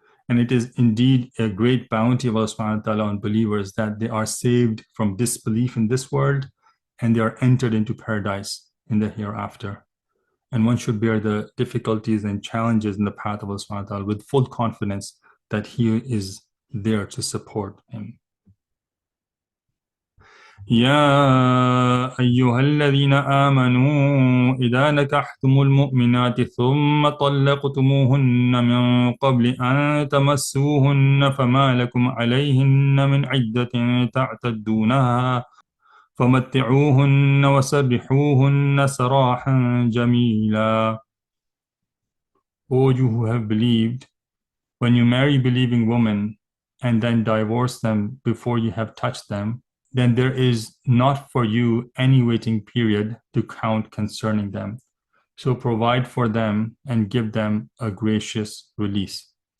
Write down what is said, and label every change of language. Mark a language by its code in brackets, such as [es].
[en] And it is indeed a great bounty of Allah subhanahu wa ta'ala on believers that they are saved from disbelief in this world, and they are entered into paradise in the hereafter. And one should bear the difficulties and challenges in the path of Allah subhanahu wa ta'ala with full confidence that He is there to support him. [ar] يا أيها الذين آمنوا إذا نكحتم المؤمنات ثم طلقتموهن من قبل أن تمسوهن فما لكم عليهن من عدة تعتدونها فمتعوهن وسرحوهن سراحا جميلا. [en] O you who have believed, when you marry believing women and then divorce them before you have touched them, then there is not for you any waiting period to count concerning them. So provide for them and give them a gracious release.